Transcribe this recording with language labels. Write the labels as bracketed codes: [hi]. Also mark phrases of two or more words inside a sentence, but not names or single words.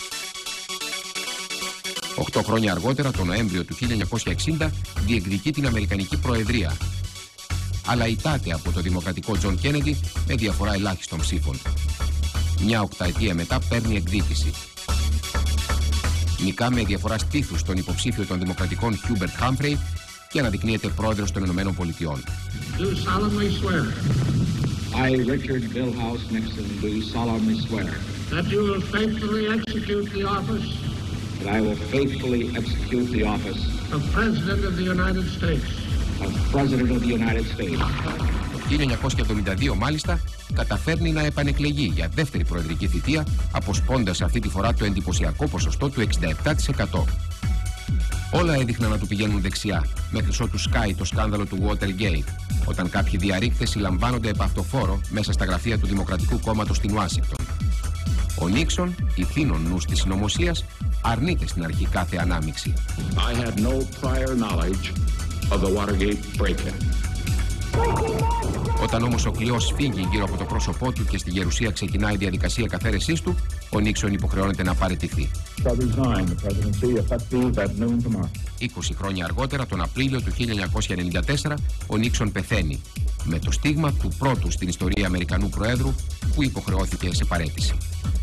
[el] 8 χρόνια αργότερα, τον Νοέμβριο του 1960, διεκδικεί την Αμερικανική Προεδρία, αλλά ητάται από το δημοκρατικό Τζον Κέννεντι με διαφορά ελάχιστων ψήφων. Μια οκταετία μετά παίρνει εκδίκηση. Νικά με διαφορά στήθους τον υποψήφιο των δημοκρατικών Χιούμπερτ Χάμφρεϊ και αναδεικνύεται πρόεδρος των Ηνωμένων Πολιτειών. [en] I, Richard Milhouse Nixon, do solemnly swear that you will faithfully execute the office that I will faithfully execute the office of President of the United States. Of President of the United States. [el] Το 1972 μάλιστα καταφέρνει να επανεκλεγεί για δεύτερη προεδρική θητεία, αποσπώντας αυτή τη φορά το εντυπωσιακό ποσοστό του 67%. Όλα έδειχναν να του πηγαίνουν δεξιά, μέχρι ότου σκάει το σκάνδαλο του Watergate, όταν κάποιοι διαρρήκτες συλλαμβάνονται επ' αυτοφόρο μέσα στα γραφεία του Δημοκρατικού Κόμματος στην Ουάσιγκτον. Ο Νίξον, ηθήνων νους της συνωμοσίας, αρνείται στην αρχή κάθε ανάμειξη. [en] I had no prior knowledge of the Watergate break-in. [el] Όταν όμως ο κλειός φύγει γύρω από το πρόσωπό του και στη γερουσία ξεκινάει η διαδικασία καθαίρεσής του, ο Νίξον υποχρεώνεται να παραιτηθεί. 20 χρόνια αργότερα, τον Απρίλιο του 1994, ο Νίξον πεθαίνει, με το στίγμα του πρώτου στην ιστορία Αμερικανού Προέδρου που υποχρεώθηκε σε παραίτηση.